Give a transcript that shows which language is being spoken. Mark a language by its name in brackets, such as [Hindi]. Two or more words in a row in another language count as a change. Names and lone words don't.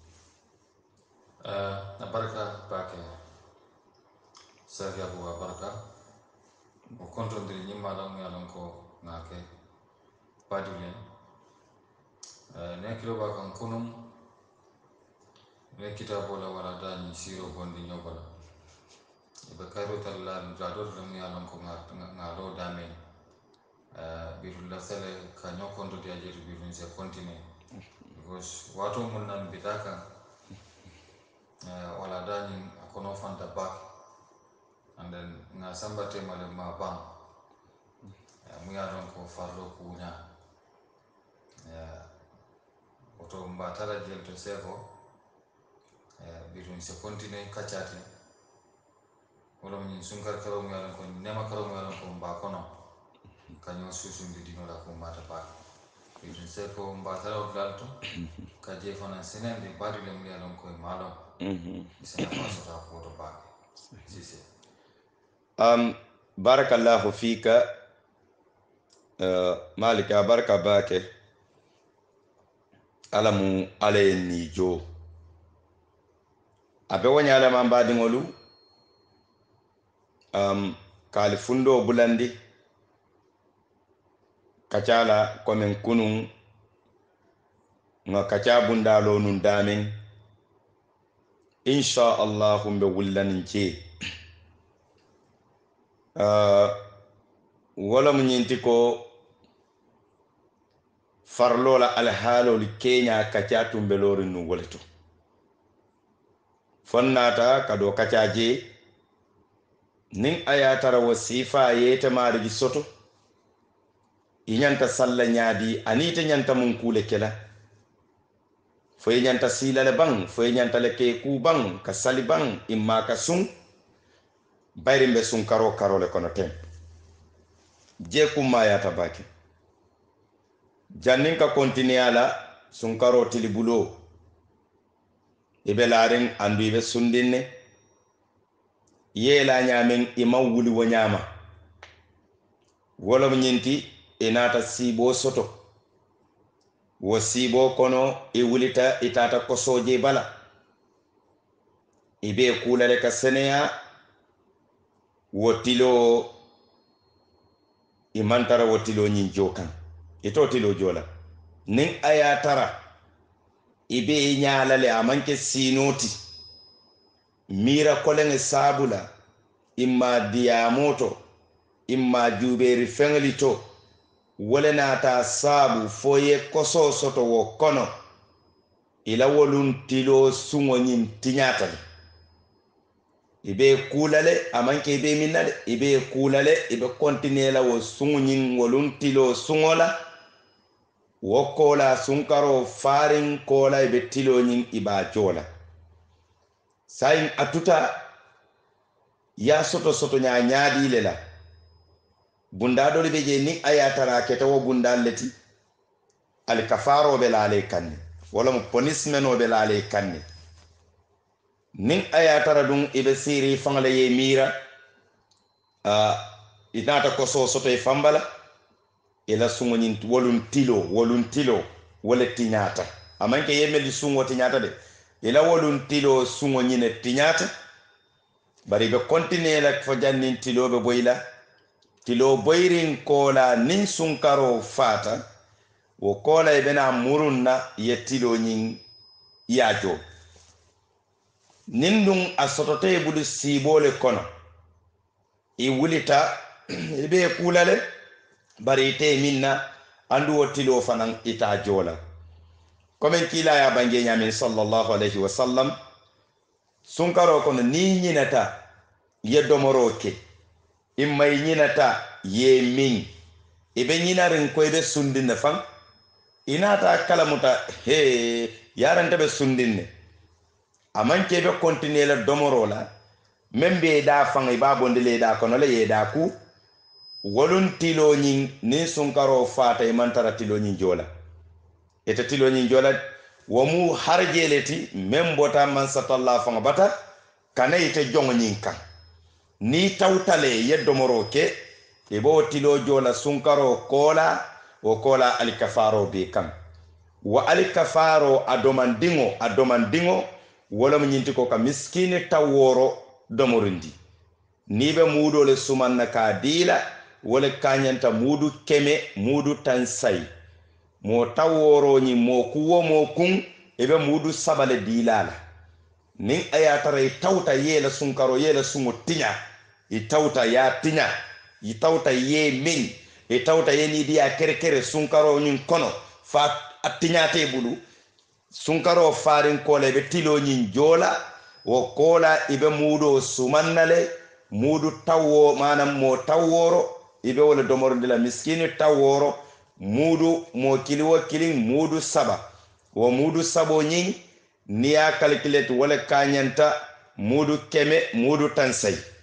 [Mandingo] baraka bake safiya ko baraka ko kontondiri nyimma lam yalon ko ngake padule ne kilo ba kan kunum ne kitabo la wala dani siro bondi nyobala ibe karo talla jador lam yalon ko ngalo dame biru la sele ka nyokondo dia jetu biru se [English] continue because [Mandingo] wato mun nan bitaka wala dani akono fanta [English] back and then [Mandingo] nga sambate male ma bang mu yalon ko farlo kunya oto mbatara jelto seko biru se continue kachati wala min sunkar karo mu yalon ko nema karo mu yalon ko mba kono kanyo susun di dino la ko mbata pa biru se ko mbatara odalto ka je fana senen de bari le mu yalon ko malo sena faso ta ko to ba sisi [Arabic] بارك الله فيك [Mandingo] malika baraka bake alamu alaye nijo abe wanya alama mbadi ngolu kali fundo bulandi kacala komen kunun nga kaca bundalo nun damen [Arabic] إن شاء الله [Mandingo] mbe wullanin ce wala mu nyinti ko farlola alhalol kenya kaca tumbelorin nu woleto fonnata kado kaca je nin ayatara wasifa yete marigi soto inyanta salla nyaadi anite nyanta mun kule kela foye nyanta silale bang foye nyanta leke ku bang ka sali bang imma ka sun bayri mbe sun karo karole kono tem je kuma yata baki jannin ka continue ala sun karo tilibulo ibe larin andu ibe sundinne yela nyamen ima wuli wo nyama wala nyinti inata sibo soto wo sibo kono e wulita itata kosoje bala ibe kulale ka seneya wotilo imantara wotilo nyin jokan ito tilo jola nin ayatara ibe nyalale amanke sinoti mira kolenge sabula imma diamoto imma juberi fenglito wole nata sabu foye koso soto wo kono ila wolun tilo sungo nyim tinyatale ibe kulale amanke ibe minade ibe kulale ibe kontinela wo sungo nyim wolun tilo sungola wo kola sunkaro farin kola ibe tilo nyim iba jola sayin atuta ya soto nyaadi lela bunda do be je ni ayatara keta wo bunda leti al kafaro be lale kanni wala mo punishment o be lale kanni nin ayatara dum ibe siri fangale ye mira inata ko soto e fambala ila sungo nyin wolun tilo wala tinyata amanke yemeli sungo tinyata de ila wolun tilo sungo nyine tinyata bari be continue la fo jannin tilo be boyla tilo boyrin kola nin sunkaro fata wo kola ibena murunna ye tilo nyin yajo nin dun asotote bulu sibole kono i wulita ibe kulale bari te minna andu wo tilo fanan ita jola komen kila ya bange nyamin [Arabic] صلى الله عليه وسلم [Mandingo] sunkaro kono ni nyinata ye domoroke imma nyinata ye min ibe nyinarin ko ibe sundinne fan inata kalamuta he yaranta be sundinne amanke be continue la domorola membe da fan iba bondele da kono le ye da ku wolun tilo nyin ni sunkaro fata e mantara tilo nyin jola ete tilo nyin jola womu harjeleti membota man satalla fan bata kana ite jongo nyin kan ni tawtale yeddomoro ke e bo tilo jola sunkaro kola o kola alikafaro be kan wa alikafaro adomandingo wala mo nyinti ko ka miskine taworo domorindi ni be mudo le sumanna ka dila wala kanyanta mudu keme mudu tansai mo taworo ni mo kuwo mo kun e be mudu sabale dilala nin ayatara tawta yela sunkaro yela sungo tinya itauta ya tinya itauta ye min itauta ye ni dia kere sunkaro nyin kono fa atinyate bulu sunkaro farin kole be tilo nyin jola wo kola ibe mudo sumannale mudu tawo manam mo taworo ibe wala domoro dila miskini taworo mudu mo kiliwo kilin mudu saba wo mudu sabo nyin niya calculate wala kanyanta mudu keme mudu tansai